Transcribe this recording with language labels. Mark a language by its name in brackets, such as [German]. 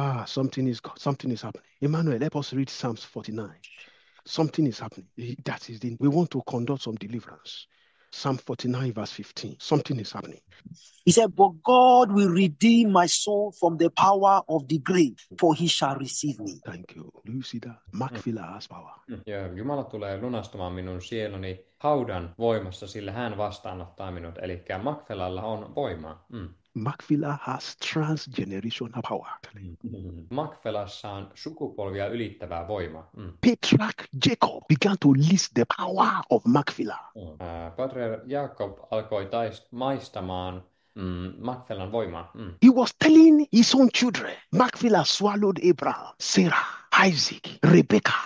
[English] Something is happening. Emmanuel, let us read Psalms 49. Something is happening. That is we want to conduct some deliverance. Psalm 49, verse 15. Something is happening. He said, but God will redeem my soul from the power of the grave, for he shall receive me. Thank you. Do you see that? Macphila has power. [Finnish] Ja Jumala tulee lunastamaan minun sieluni haudan voimassa, sillä hän vastaanottaa minut. Eli Macphelalla on voimaa. [English] Macphila has transgenerational power. [Finnish] Macphelassa on sukupolvia ylittävää voimaa. [English] Patriarch Jacob began to list the power of Macphila. [Finnish] Patriarch Jakob alkoi maistamaan Macphelan voimaa. [English] He was telling his own children, Macphila swallowed Abraham, Sarah, Isaac, Rebecca.